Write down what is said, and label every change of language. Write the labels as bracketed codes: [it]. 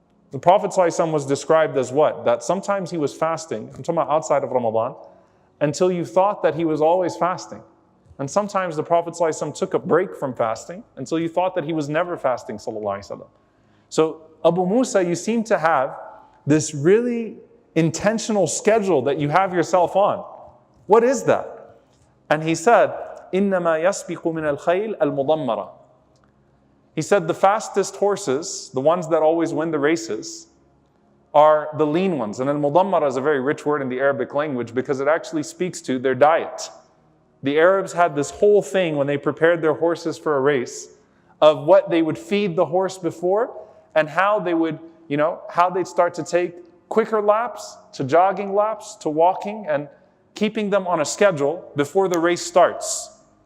[en] The Prophet ﷺ was described as what? That sometimes he was fasting, I'm talking about outside of Ramadan, until you thought that he was always fasting. And sometimes the Prophet ﷺ took a break from fasting until you thought that he was never fasting, [ar] sallallahu alaihi wasallam. [en] So Abu Musa, you seem to have this really intentional schedule that you have yourself on. What is that? [ar] And he said, إِنَّمَا يَسْبِقُ مِنَ الْخَيْلِ الْمُضَمَّرَةِ. [en] He said the fastest horses, the ones that always win the races, are the lean ones. And al-mudammara is a very rich word in the Arabic language because it actually speaks to their diet. The Arabs had this whole thing when they prepared their horses for a race of what they would feed the horse before and how they would, how they'd start to take quicker laps to jogging laps to walking and keeping them on a schedule before the race starts.